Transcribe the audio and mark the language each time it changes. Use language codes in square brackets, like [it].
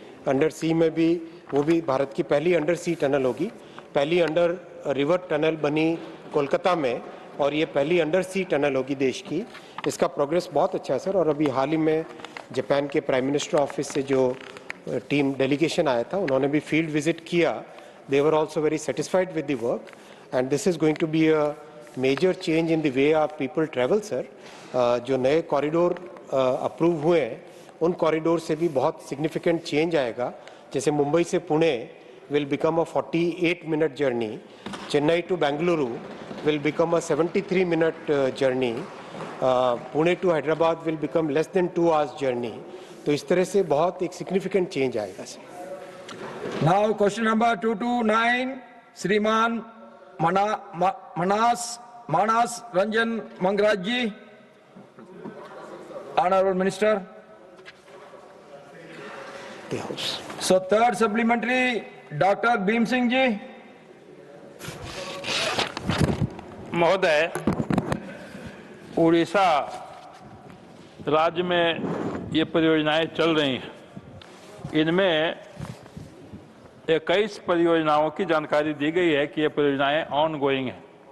[hi] Under सी में भी वो भी भारत की पहली अंडर सी टनल होगी। पहली अंडर रिवर टनल बनी कोलकाता में और ये पहली अंडर सी टनल होगी देश की। इसका प्रोग्रेस बहुत अच्छा है सर। और अभी हाल ही में जापान के प्राइम मिनिस्टर ऑफिस से जो टीम डेलीगेशन आया था उन्होंने भी फील्ड विजिट किया। [en] They were also very satisfied with the work, and this is going to be a major change in the way our people travel, sir. [hi] जो नए corridor approve हुए हैं उन कॉरिडोर से भी बहुत सिग्निफिकेंट चेंज आएगा। जैसे मुंबई से Pune [en] will become a 48-minute journey, Chennai to Bengaluru will become a 73-minute journey, Pune to Hyderabad will become less than 2 hours journey. [hi] तो इस तरह से बहुत एक सिग्निफिकेंट चेंज आएगा sir. [en] Now question number 229, Shriman Manas Ranjan Mangraj ji. Honorable Minister. So third supplementary, Dr. Bhim Singh ji. [hi] महोदय, उड़ीसा राज्य में ये परियोजनाएं चल रही हैं। इनमें 21 परियोजनाओं की जानकारी दी गई है कि ये परियोजनाएं ऑन गोइंग हैं।